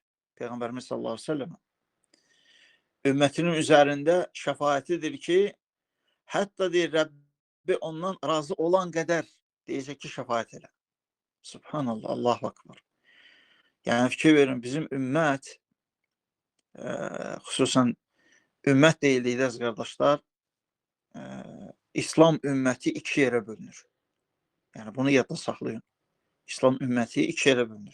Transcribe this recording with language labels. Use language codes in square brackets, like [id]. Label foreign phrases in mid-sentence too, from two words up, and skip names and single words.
[az] Peyğəmbərimiz [ar] صلى الله عليه وسلم [az] ümmətinin üzərində şəfaətidir ki, hətta deyir, Rəbbi ondan razı olan qədər deyəcək ki, şəfaət elə. [ar] سبحان الله، الله أكبر. [az] Yəni fikir verin, bizim ümmət, xüsusən ümmət deyildik əziz qardaşlar, İslam ümməti iki yerə bölünür. Yəni bunu yadda saxlayın. İslam ümməti iki yerə bölünür.